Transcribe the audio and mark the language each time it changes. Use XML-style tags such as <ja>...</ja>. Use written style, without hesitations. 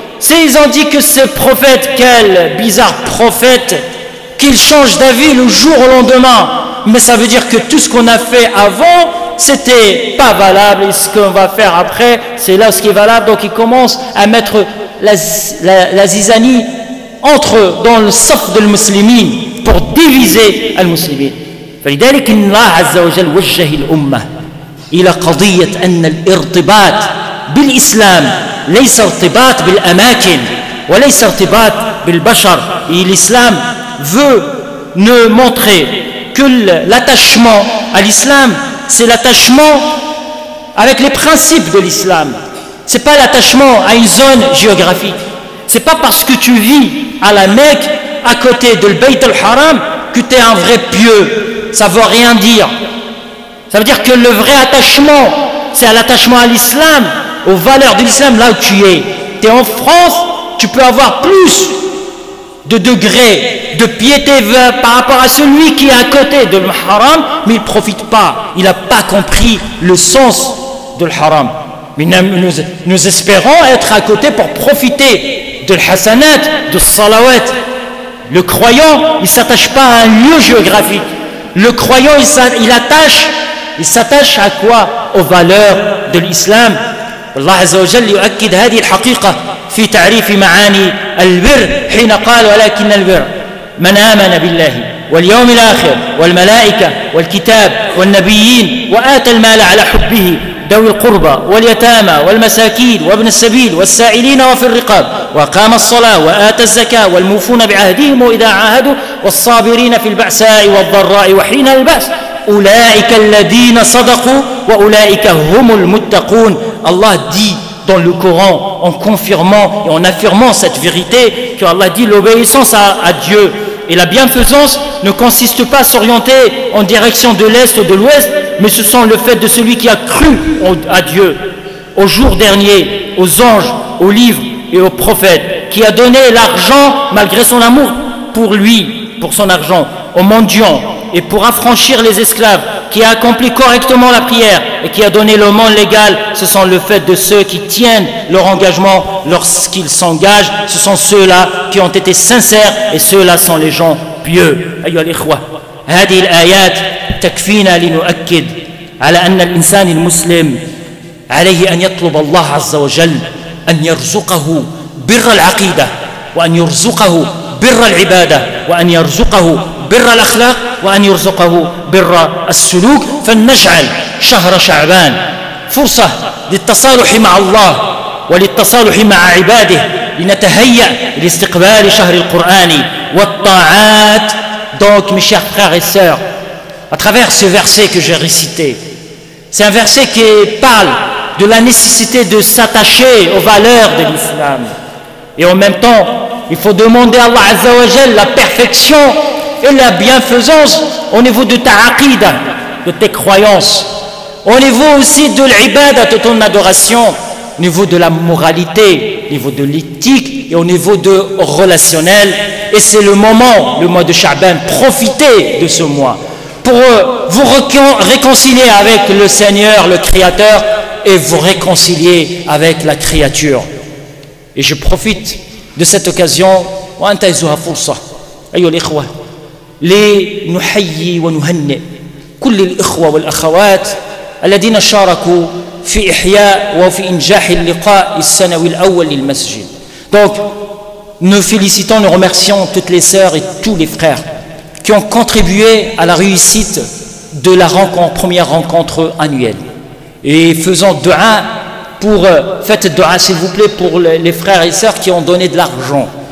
<fr>Ils ont dit que ce prophète, quel bizarre prophète, qu'il change d'avis le jour au lendemain. Mais ça veut dire que tout ce qu'on a fait avant, c'était pas valable, et ce qu'on va faire après, c'est là ce qui est valable. Donc ils commencent à mettre la zizanie dans le saf de l'muslimin pour diviser al-muslimin. فلذلك الله عز وجل وجه الأمة إلى قضية أن الارتباط بالإسلام ليس ارتباط بالأماكن وليس ارتباط بالبشر. Et l'islam veut nous montrer que l'attachement à l'islam, c'est l'attachement avec les principes de l'islam. Ce n'est pas l'attachement à une zone géographique. Ce n'est pas parce que tu vis à la Mecque, à côté de Bayt al-Haram, que tu es un vrai pieux. Ça ne veut rien dire. Ça veut dire que le vrai attachement, c'est l'attachement à l'islam, aux valeurs de l'islam, là où tu es. Tu es en France, tu peux avoir plus de degré de piété par rapport à celui qui est à côté de l'haram, mais il ne profite pas, il n'a pas compris le sens de l'haram. Mais nous espérons être à côté pour profiter de l'hasanat, de salawat. Le croyant, il ne s'attache pas à un lieu géographique. Le croyant, il s'attache à quoi? Aux valeurs de l'islam.</fr> <ar>Allah Azza wa Jalla يؤكد هذه الحقيقة في تعريف معاني البر حين قال ولكن البر من آمن بالله واليوم الآخر والملائكة والكتاب والنبيين وآتى المال على حبه ذوي القربى واليتامى والمساكين وابن السبيل والسائلين وفي الرقاب وأقام الصلاة وآتى الزكاة والموفون بعهدهم وإذا عاهدوا والصابرين في البأساء والضراء وحين البأس أولئك الذين صدقوا وأولئك هم المتقون.</ar> <fr>Allah dit dans le Coran, en confirmant et en affirmant cette vérité, que Allah dit l'obéissance à Dieu et la bienfaisance ne consiste pas à s'orienter en direction de l'Est ou de l'Ouest, mais ce sont le fait de celui qui a cru à Dieu, au jour dernier, aux anges, aux livres et aux prophètes, qui a donné l'argent malgré son amour pour lui, pour son argent, aux mendiants et pour affranchir les esclaves, qui a accompli correctement la prière et qui a donné le monde légal. Ce sont le fait de ceux qui tiennent leur engagement lorsqu'ils s'engagent. Ce sont ceux-là qui ont été sincères et ceux-là sont les gens pieux.</fr> <ar>أيها الإخوة، هذه الآيات تكفينا لنؤكد على أن الإنسان المسلم عليه أن يطلب الله عز وجل أن يرزقه بر العقيدة وأن يرزقه بر العبادة وأن يرزقه بر الأخلاق وأن يرزقه بر السلوك. فلنجعل شهر شعبان فرصة للتصالح مع الله وللتصالح مع عباده لنتهيأ لاستقبال شهر القرآن والطاعات.</ar> <fr>Donc mes chers frères et sœurs, à travers ce verset que j'ai récité, c'est un verset qui parle de la nécessité de s'attacher aux valeurs de l'islam. Et en même temps, il faut demander à Allah Azza wa Jal la perfection et la bienfaisance au niveau de ta aqidah, de tes croyances, au niveau aussi de l'ibadah, de ton adoration, au niveau de la moralité, au niveau de l'éthique et au niveau de relationnel. Et c'est le moment, le mois de Sha'ban, profitez de ce mois pour vous réconcilier avec le Seigneur, le Créateur, et vous réconcilier avec la créature. Et je profite de cette occasion</fr> <ar>وأنتهزها فرصة أيها الإخوة لنحيي ونهنئ كل الإخوة والأخوات الذين شاركوا في إحياء وفي إنجاح اللقاء السنوي الأول للمسجد.</ar> <fr>Donc nous félicitons, nous remercions toutes les sœurs et tous les frères qui ont contribué à la réussite de la première rencontre annuelle. Et faisons dua faites dua s'il vous plaît pour les frères et sœurs qui ont donné de l'argent.</fr>